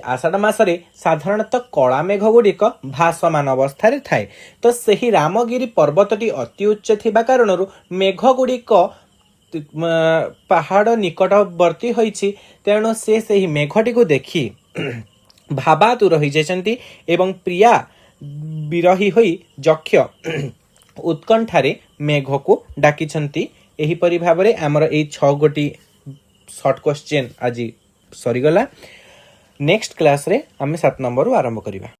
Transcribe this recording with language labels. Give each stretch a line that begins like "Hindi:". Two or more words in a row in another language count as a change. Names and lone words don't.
Odia: ଆଷାଢ଼ ମାସ ରେ ସାଧାରଣତଃ କଳା ମେଘ ଗୁଡ଼ିକ ଭାସମାନ ଅବସ୍ଥା ରେ ଥାଏ। ତ ସେହି ରାମଗିରି ପର୍ବତଟି ଅତି ଉଚ୍ଚ ଥିବା କାରଣରୁ ମେଘ ଗୁଡ଼ିକ ପାହାଡ଼ ନିକଟବର୍ତ୍ତୀ ହୋଇଛି। ତେଣୁ ସେ ସେହି ମେଘଟି କୁ ଦେଖି ଭାବାତୁର ହୋଇ ଯାଇଛନ୍ତି ଏବଂ ପ୍ରିୟା ବିରହୀ ହୋଇ ଯକ୍ଷ ଉତ୍କଣ୍ଠାରେ ମେଘ କୁ ଡାକିଛନ୍ତି। ଏହିପରି ଭାବରେ ଆମର ଏଇ 6 ଗୋଟି
English: short question
Odia: ଆଜି ସରିଗଲା।
English: next class
Odia: ରେ ଆମେ 7 ନମ୍ବର ଆରମ୍ଭ କରିବା।